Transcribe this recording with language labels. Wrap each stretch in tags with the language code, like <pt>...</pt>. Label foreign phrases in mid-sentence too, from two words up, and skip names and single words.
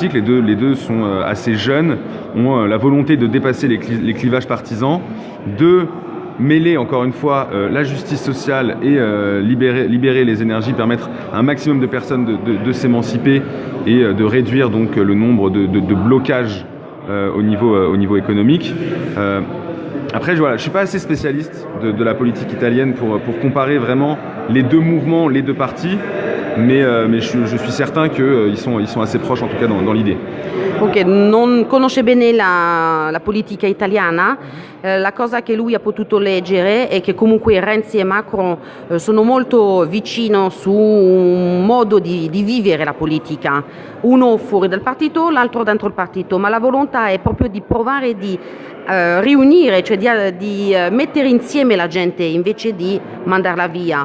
<fr>Les deux sont assez jeunes, ont la volonté de dépasser les clivages partisans, de mêler encore une fois la justice sociale et libérer les énergies, permettre à un maximum de personnes de s'émanciper et de réduire donc le nombre de blocages au niveau économique. Après, je suis pas assez spécialiste de la politique italienne pour comparer vraiment les deux mouvements, les deux partis, mais je suis certain qu'ils sont assez proches, en tout cas dans l'idée.</fr> <it>Ok, non conosce bene la politica italiana, la cosa che lui ha potuto leggere è che comunque Renzi e Macron sono molto vicino su un modo di vivere la politica, uno fuori dal partito, l'altro dentro il partito, ma la volontà è proprio di provare di riunire, cioè di mettere insieme la gente invece di mandarla via.</it>